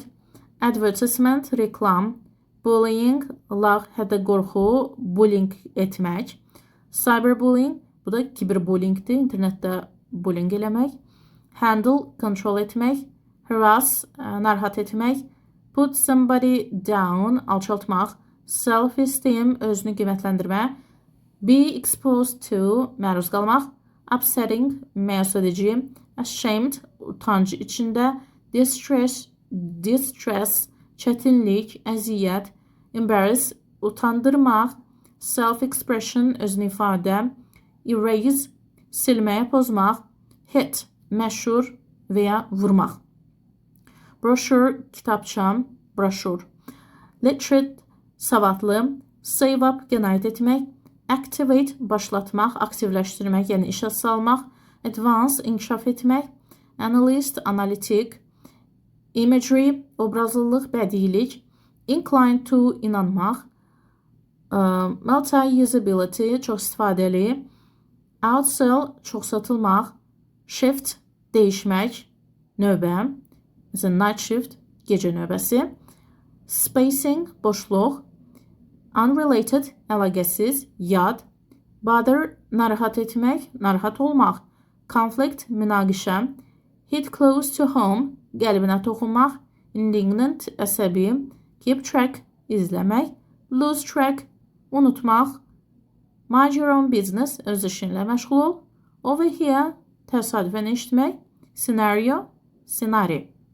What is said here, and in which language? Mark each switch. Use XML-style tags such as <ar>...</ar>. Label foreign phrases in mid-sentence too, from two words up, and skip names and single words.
<az>Advertisement, reklam. Bullying, lağ, hədə qorxu, bullying etmək. Cyberbullying, bu da kiberbullyingdir, internetdə bullying eləmək. Handle, kontrol etmək. Harass, narahat etmək.</az> <en>Put somebody down, alçaltmaq. Self-esteem,</en> <az>özünü qiymətləndirmə.</az> <en>Be exposed to,</en> <az>məruz qalmaq. Upsetting, məyus edici. Ashamed, utancı içində. Distress, çətinlik, əziyyət. Embarrass, utandırmaq.</az> <en>Self-expression,</en> <az>özünü ifadə. Erase, silməyə, pozmaq. Hit, məşhur və ya vurmaq. Brochure, kitabça, broşur. Literate, savadlı.</az> <en>Save up,</en> <az>qənaət etmək. Activate, başlatmaq, aktivləşdirmək, yəni işə salmaq. Advance, inkişaf etmək. Analyst, analitik. Imagery, obrazlılıq, bədiilik.</az> <en>Inclined to, inanmaq.</en> <az>Multi-usability, çox istifadəli. Outsell, çox satılmaq. Shift, dəyişmək, növbə. Məsələn,</az> <en>night shift,</en> <az>gecə növbəsi. Spacing, boşluq. Unrelated, əlaqəsiz, yad. Bother, narahat etmək, narahat olmaq. Conflict, münaqişə.</az> <en>Hit close to home,</en> <az>qəlbinə toxunmaq. Indignant, əsəbi.</az> <en>Keep track, izləmək. Lose track, unutmaq. Mind your own business,</en> <az>öz işinlə məşğul ol.</az> <en>Over here,</en> <az>təsadüfən eşitmək. Scenario, senari.</az>